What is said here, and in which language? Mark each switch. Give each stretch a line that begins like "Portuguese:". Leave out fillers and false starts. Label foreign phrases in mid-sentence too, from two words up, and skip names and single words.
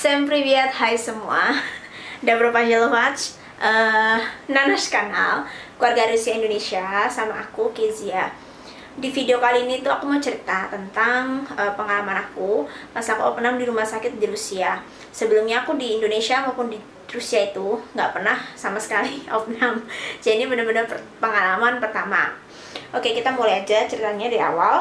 Russian: привет,
Indonesian: hai semua.
Russian: Добро пожаловать на наш канal
Indonesian: Keluarga Rusia Indonesia sama aku Kezia. Di video kali ini tuh aku mau cerita tentang pengalaman aku pas aku opnam di rumah sakit di Rusia. Sebelumnya aku di Indonesia maupun di Rusia itu nggak pernah sama sekali opnam. Jadi ini bener-bener pengalaman pertama. Oke, kita mulai aja ceritanya dari awal.